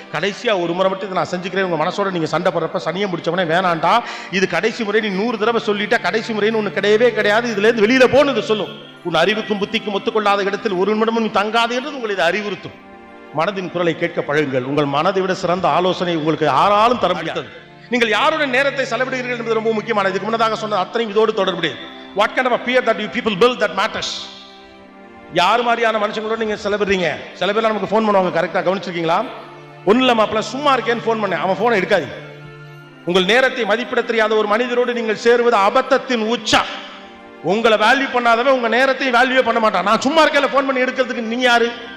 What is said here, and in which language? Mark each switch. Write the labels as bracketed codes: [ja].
[ta] கடைசியா ஒரு முறை மட்டும் இதை நான் செஞ்சுக்கிறேன், உங்க மனசோட நீங்க சண்டை போடுறப்ப சனியை முடிச்சவனே வேணாண்டா, இது கடைசி முறை, நீ 100 தடவை சொல்லிட்டா கடைசி முறைன்னு ஒன்று கிடையவே கிடையாது, இதுல இருந்து வெளியில போன்னு சொல்லும். உன் அறிவுக்கும் புத்திக்கும் ஒத்துக்கொள்ளாத இடத்தில் ஒரு நிமிடமும் நீ தங்காது என்றது உங்களை இதை அறிவுறுத்தும். மனதின் குரலை கேட்க பழகுங்கள். உங்கள் மனதை விட சிறந்த ஆலோசனை உங்களுக்கு யாராலும் தர முடியாது. நீங்கள் யாருடைய நேரத்தை செலவிடுகிறீர்கள் என்பது ரொம்ப முக்கியமானது. இதுக்கு முன்னதாக சொன்ன அத்தனை இதோடு தொடர்புடையது. [en] What kind of a peer that you people build that matters. [ta] யார் மாதிரியான மனுஷங்களோட நீங்க செலவிடுறீங்க. சில பேர் நமக்கு ஃபோன் பண்ணுவாங்க, கரெக்டா கவனிச்சிருக்கீங்களா? ஒன்னும் இல்ல மாப்பிள்ள சும்மா இருக்கேன்னு ஃபோன் பண்ணேன், அவன் ஃபோனை எடுக்காதீங்க. உங்கள் நேரத்தை மதிப்பிட தெரியாத ஒரு மனிதரோடு நீங்கள் சேருவது அபத்தத்தின் உச்சம். உங்களை வேல்யூ பண்ணாதவன் உங்க நேரத்தை வேல்யூ பண்ண மாட்டான். நான் சும்மா இருக்கல ஃபோன் பண்ணி எடுக்கிறதுக்கு நீங்க யாரு?